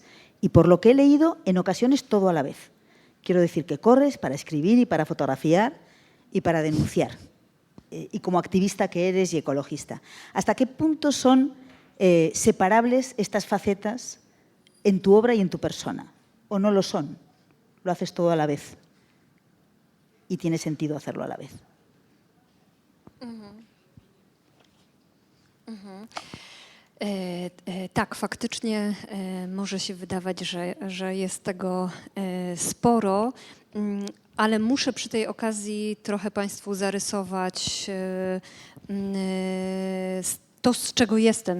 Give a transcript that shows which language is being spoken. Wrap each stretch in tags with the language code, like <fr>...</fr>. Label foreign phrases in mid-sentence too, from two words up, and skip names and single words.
<es>Y por lo que he leído, en ocasiones todo a la vez. Quiero decir que corres para escribir y para fotografiar y para denunciar. Y como activista que eres y ecologista. ¿Hasta qué punto son separables estas facetas en tu obra y en tu persona? ¿O no lo son? Lo haces todo a la vez. I tiene sentido hacerlo a la vez.</es> <pl>Tak, faktycznie może się wydawać, że jest tego sporo, ale muszę przy tej okazji trochę Państwu zarysować to, z czego jestem,</pl>